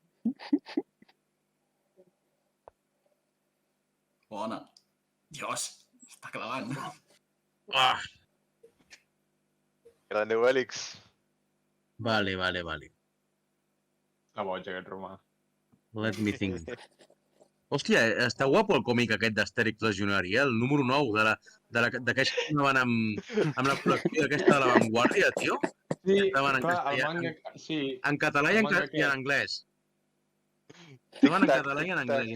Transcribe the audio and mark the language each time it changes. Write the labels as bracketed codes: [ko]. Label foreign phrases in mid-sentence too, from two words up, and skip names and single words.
[ca] Bona. Dios, està clavant. Ah. Grande Obélix. Vale. La boig, aquest romà. [en] Let me think. [ca] Hòstia, està guapo el còmic aquest d'Astèrix Legionari, el número 9 d'aquells que anaven amb la col·lecció aquesta de l'avantguàrdia, tio. Sí, Estaven en clar, el castellà. manga... Sí, En català i El manga en anglès. Estaven en català i en anglès.